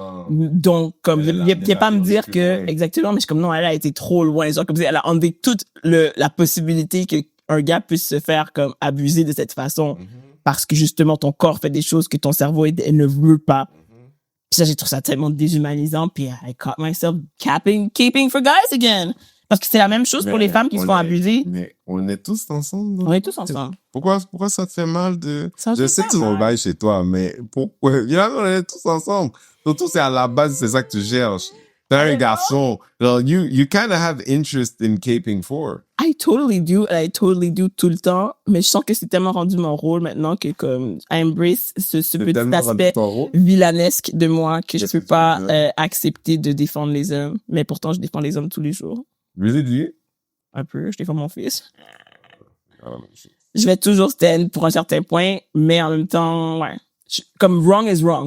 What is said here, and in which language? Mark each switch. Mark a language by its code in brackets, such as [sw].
[fr] Donc, comme, viens pas me dire que, exactement, mais je suis comme, non, elle a été trop loin. Genre, comme, elle a enlevé toute la possibilité que un gars puisse se faire comme abuser de cette façon parce que justement ton corps fait des choses que ton cerveau elle ne veut pas. Puis ça, j'ai trouvé ça tellement déshumanisant. [en] Puis I caught myself keeping for guys again. [fr] Parce que c'est la même chose pour les femmes qui se font abuser. Mais on est tous ensemble. On est tous ensemble. Pourquoi ça te fait mal de... Je sais que tu mal. m'en bailles chez toi, mais pourquoi? On est tous ensemble. Surtout, c'est à la base, c'est ça que tu cherches. T'es un garçon. [en] Genre, you kind of have interest in caping for. I totally do [fr] tout le temps. Mais je sens que c'est tellement rendu mon rôle maintenant que comme, [en] I embrace [fr] ce petit aspect villanesque de moi que je peux pas accepter de défendre les hommes. Mais pourtant, je défends les hommes tous les jours. [en] Really? [fr] Un peu, je défends mon fils. Je vais toujours stand pour un certain point, mais en même temps, ouais. Comme [en] wrong is wrong.